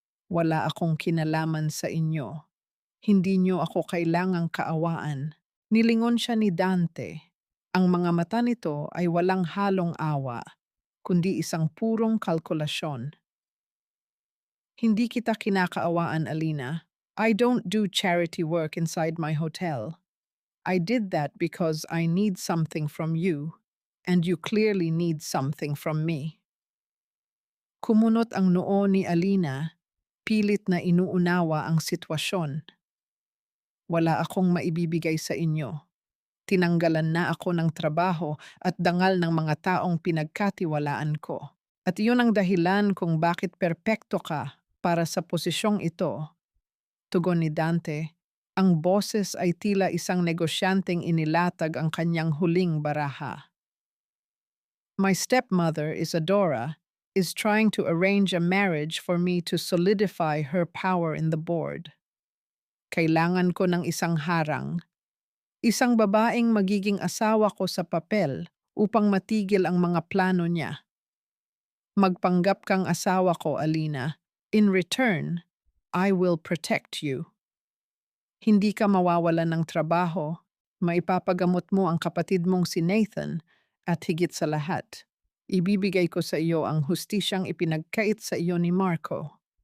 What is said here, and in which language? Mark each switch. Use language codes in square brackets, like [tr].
[tl] Wala akong kinalaman sa inyo. Hindi niyo ako kailangang kaawaan. Nilingon siya ni Dante. Ang mga mata nito ay walang halong awa, kundi isang purong kalkulasyon. Hindi kita kinakaawaan, Alina. [en] I don't do charity work inside my hotel. I did that because I need something from you, and you clearly need something from me. [tl] Kumunot ang noo ni Alina, pilit na inuunawa ang sitwasyon. Wala akong maibibigay sa inyo. Tinanggalan na ako ng trabaho at dangal ng mga taong pinagkatiwalaan ko. At iyon ang dahilan kung bakit perpekto ka para sa posisyong ito. Tugon ni Dante, ang boses ay tila isang negosyanteng inilatag ang kanyang huling baraha. [en] My stepmother, Isadora, is trying to arrange a marriage for me to solidify her power in the board. [tl] Kailangan ko ng isang harang, isang babaeng magiging asawa ko sa papel upang matigil ang mga plano niya. Magpanggap kang asawa ko, Alina. [en] In return, I will protect you. [tl] Hindi ka mawawalan ng trabaho, maipapagamot mo ang kapatid mong si Nathan, at higit sa lahat, ibibigay ko sa iyo ang hustisyang ipinagkait sa iyo ni Marco.